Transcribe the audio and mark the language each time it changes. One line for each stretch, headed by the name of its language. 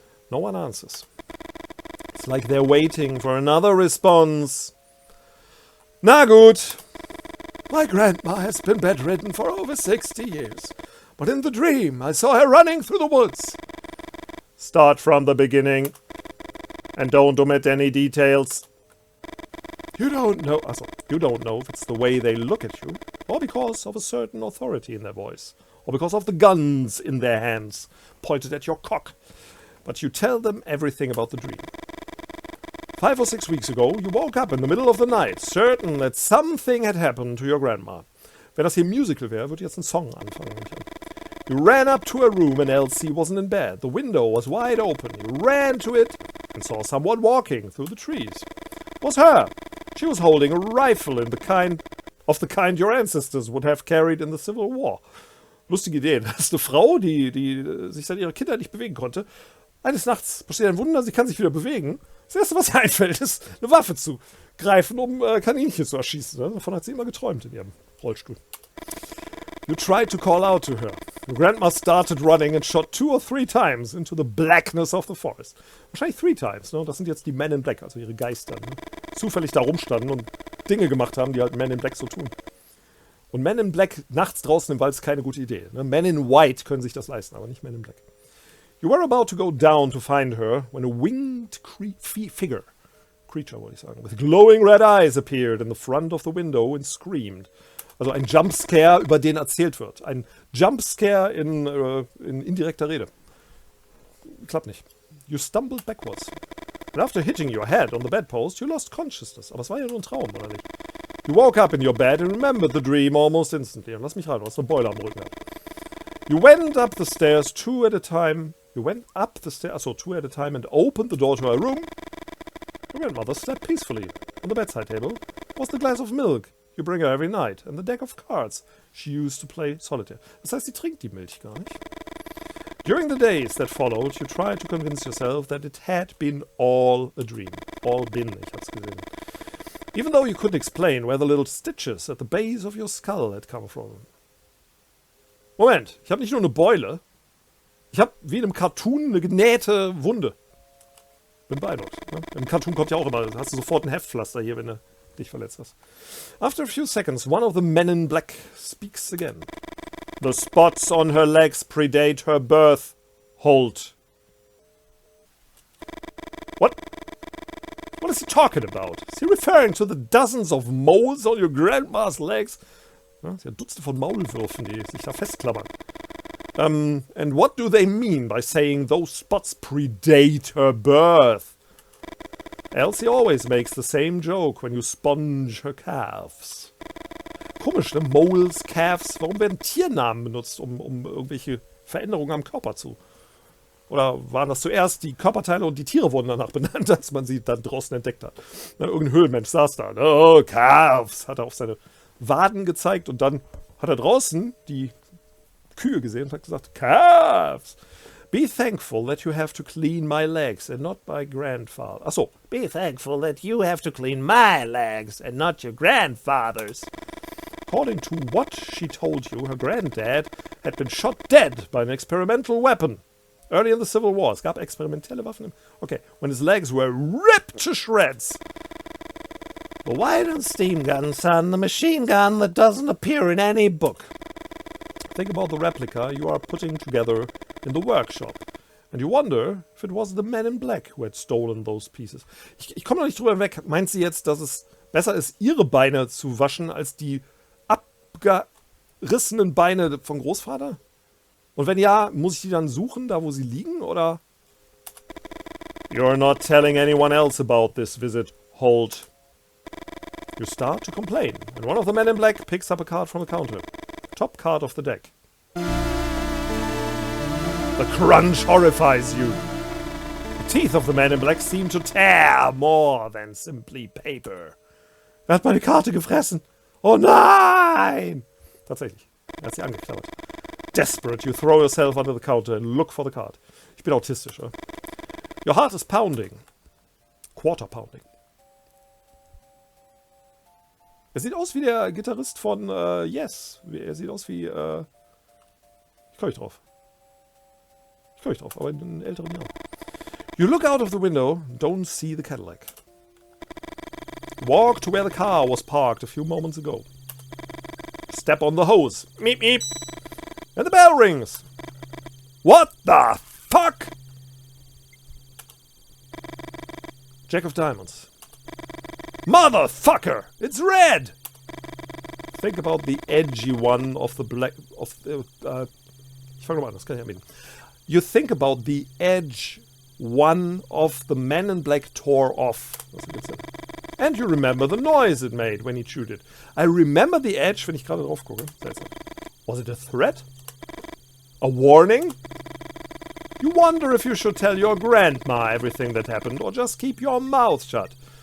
English: No one answers. It's like they're waiting for another response.
German: Na gut.
English: My grandma has been bedridden for over 60 years. But in the dream, I saw her running through the woods. Start from the beginning. And don't omit any details. You don't know if it's the way they look at you, or because of a certain authority in their voice, or because of the guns in their hands, pointed at your cock. But you tell them everything about the dream. 5 or 6 weeks ago, you woke up in the middle of the night, certain that something had happened to your grandma.
German: Wenn das hier ein Musical wäre, würde jetzt ein Song anfangen.
English: You ran up to her room and Elsie wasn't in bed. The window was wide open. You ran to it and saw someone walking through the trees. It was her. She was holding a rifle of the kind your ancestors would have carried in the Civil War.
German: Lustige Idee. Das ist eine Frau, die sich seit ihrer Kindheit nicht bewegen konnte. Eines Nachts passiert ein Wunder, sie kann sich wieder bewegen. Das Erste, was ihr einfällt, ist, eine Waffe zu greifen, um Kaninchen zu erschießen. Ne? Davon hat sie immer geträumt in ihrem Rollstuhl.
English: You tried to call out to her. Your grandma started running and shot 2 or 3 times into the blackness of the forest.
German: Wahrscheinlich
English: 3 times,
German: ne? Das sind jetzt die Men in Black, also ihre Geister, ne? Zufällig da rumstanden und Dinge gemacht haben, die halt Men in Black so tun. Und Men in Black nachts draußen im Wald ist keine gute Idee. Ne? Men in White können sich das leisten, aber nicht Men in Black.
English: You were about to go down to find her when a winged creature,
German: wollte ich sagen,
English: with glowing red eyes appeared in the front of the window and screamed.
German: Also ein Jumpscare, über den erzählt wird. Ein Jumpscare in indirekter Rede. Klappt nicht.
English: You stumbled backwards. And after hitting your head on the bedpost, you lost consciousness.
German: Aber es war ja nur ein Traum, oder nicht?
English: You woke up in your bed and remembered the dream almost instantly.
German: Und lass mich rein, du hast eine Beule am Rücken.
English: You went up the stairs 2 at a time. You went up the stairs, 2 at a time and opened the door to her room. Your grandmother slept peacefully. On the bedside table was the glass of milk you bring her every night and the deck of cards she used to play solitaire.
German: Das heißt, sie trinkt die Milch gar nicht.
English: During the days that followed, you tried to convince yourself that it had been all a dream. All been,
German: ich hab's gesehen.
English: Even though you couldn't explain where the little stitches at the base of your skull had come from.
German: Moment, ich habe nicht nur eine Beule. Ich habe wie in einem Cartoon eine genähte Wunde. Bin beeindruckt. Ne? Im Cartoon kommt ja auch immer, hast du sofort ein Heftpflaster hier, wenn du dich verletzt hast.
English: After a few seconds, one of the men in black speaks again. The spots on her legs predate her birth. Hold. What? What is he talking about? Is he referring to the dozens of moles on your grandma's legs?
German: Ja, es sind ja Dutzende von Maulwürfen, die sich da festklammern.
English: And what do they mean by saying those spots predate her birth? Elsie always makes the same joke when you sponge her calves.
German: Komisch, ne? Moles, Calves. Warum werden Tiernamen benutzt, um irgendwelche Veränderungen am Körper zu? Oder waren das zuerst die Körperteile und die Tiere wurden danach benannt, als man sie dann draußen entdeckt hat? Ne, irgendein Höhlenmensch saß da. Oh, Calves! Hat er auf seine Waden gezeigt und dann hat er draußen die Kühe gesehen und hat gesagt, Calves!
English: Be thankful that you have to clean my legs and not my grandfather.
German: Achso.
English: Be thankful that you have to clean my legs and not your grandfather's. According to what she told you, her granddad had been shot dead by an experimental weapon. Early in the Civil War.
German: Es gab experimentelle Waffen.
English: Okay. When his legs were ripped to shreds. The wide and steam gun, son. The machine gun that doesn't appear in any book. Think about the replica you are putting together in the workshop. And you wonder if it was the Men in Black who had stolen those pieces.
German: Ich komme noch nicht drüber weg. Meint sie jetzt, dass es besser ist, ihre Beine zu waschen, als die abgerissenen Beine vom Großvater? Und wenn ja, muss ich die dann suchen, da wo sie liegen, oder?
English: You're not telling anyone else about this visit, Holt. You start to complain, and one of the men in black picks up a card from the counter. Top card of the deck. The crunch horrifies you. The teeth of the man in black seem to tear more than simply paper.
German: Er hat meine Karte gefressen. Oh nein! Tatsächlich. Er hat sie angeklammert.
English: Desperate, you throw yourself under the counter and look for the card.
German: Ich bin autistisch, ja?
English: Your heart is pounding. Quarter pounding.
German: Er sieht aus wie der Gitarrist von Yes. Er sieht aus wie... Ich komme nicht drauf. Aber in den älteren Jahren.
English: You look out of the window, don't see the Cadillac. Walk to where the car was parked a few moments ago. Step on the hose. Meep, meep. And the bell rings. What the fuck? Jack of Diamonds. Motherfucker! It's red! Think about the edgy one of the black...
German: ich fange nochmal an, das kann ich anbieten.
English: You think about the edge one of the man in black tore off.
German: Das gibt's ja.
English: And you remember the noise it made when he chewed it. I remember the edge,
German: wenn ich gerade drauf gucke.
English: Seltsam. Was it a threat? A warning? You wonder if you should tell your grandma everything that happened or just keep your mouth shut.